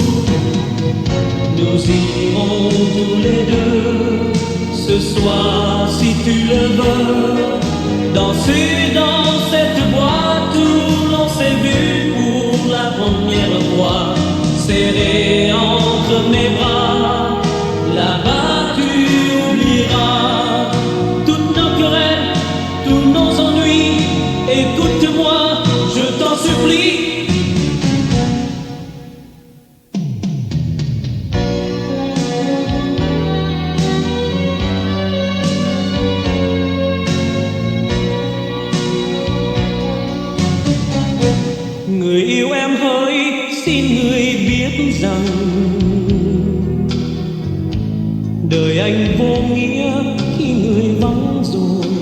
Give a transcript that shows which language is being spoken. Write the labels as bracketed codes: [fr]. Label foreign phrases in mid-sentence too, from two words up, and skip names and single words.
[fr] Nous irons tous les deux ce soir, si tu le veux, danser dans cette boîte où l'on s'est vu pour la première fois, serré entre mes bras. Là-bas tu oublieras toutes nos querelles, tous nos ennuis. Écoute-moi, je t'en supplie. [vi] Người yêu em hỡi, xin người biết rằng đời anh vô nghĩa khi người vắng rồi.